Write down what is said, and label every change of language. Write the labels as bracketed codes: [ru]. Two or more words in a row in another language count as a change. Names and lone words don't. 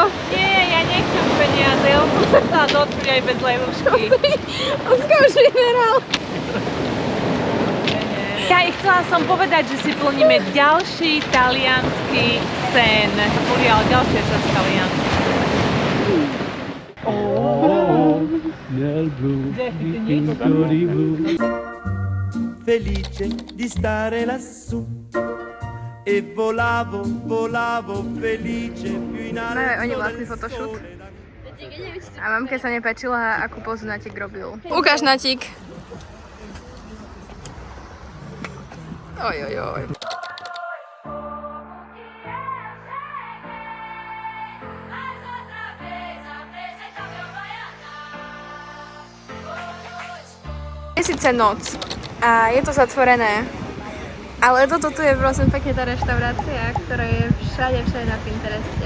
[sk] Nie, ja nechcem peniaze, ja som sa chcela dotknúť aj bez lejlušky. Oskar už vyhral. Ja chcela som povedať, že si plníme ďalší taliansky sen. Boli ale ďalšia časť taliansky. [it] Nel blu, dipinto di blu. Felice di stare lassù. E volavo felice più in alto. [sk] Máme oni vlastný photoshoot. A mamke sa nepáčila, akú pozu Natík robil. Ukáž, Natík. Ojojoj. Je síce noc a je to zatvorené, ale toto tu je prosím pekne tá reštaurácia, ktorá je všade na Pintereste.